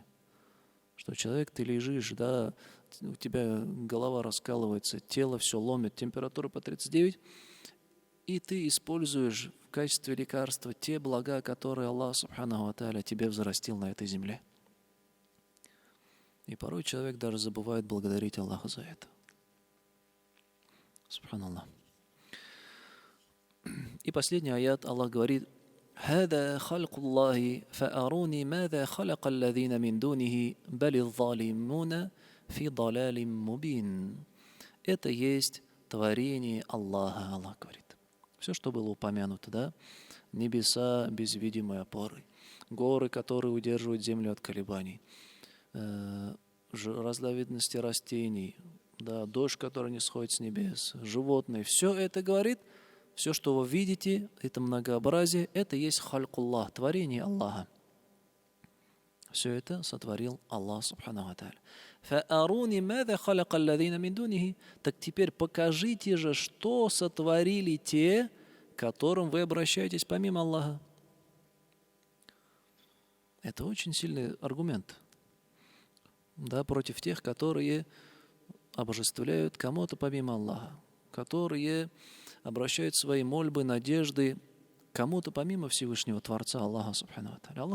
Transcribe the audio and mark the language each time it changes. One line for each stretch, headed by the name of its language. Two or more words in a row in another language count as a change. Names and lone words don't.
Russian: Что человек, ты лежишь, у тебя голова раскалывается, тело все ломит, температура по 39, и ты используешь в качестве лекарства те блага, которые Аллах
Arabic: سبحانه وتعالى
Russian: тебе взрастил на этой земле. И порой человек даже забывает благодарить Аллаха за это. Субханаллах. И последний аят Аллах говорит:
Arabic: هذا خلق الله فأروني ماذا خلق الذين من دونه بل الظالمون في ضلال مبين.
Russian: Это есть творение Аллаха, Аллах говорит. Все, что было упомянуто, небеса без видимой опоры, горы, которые удерживают землю от колебаний, разновидности растений, дождь, который не сходит с небес, животные. Все это говорит, все, что вы видите, это многообразие, это есть халькуллах, творение Аллаха. Все это сотворил Аллах
Arabic: سبحانه وتعالى. فَأَرُونِ مَاذَا خَلَقَ الَّذِينَ مِن دُونِهِ.
Russian: Так теперь покажите же, что сотворили те, к которым вы обращаетесь помимо Аллаха. Это очень сильный аргумент. Против тех, которые обожествляют кому-то помимо Аллаха, которые обращают свои мольбы, надежды кому-то помимо Всевышнего Творца Аллаха
Arabic: سبحانه وتعالى.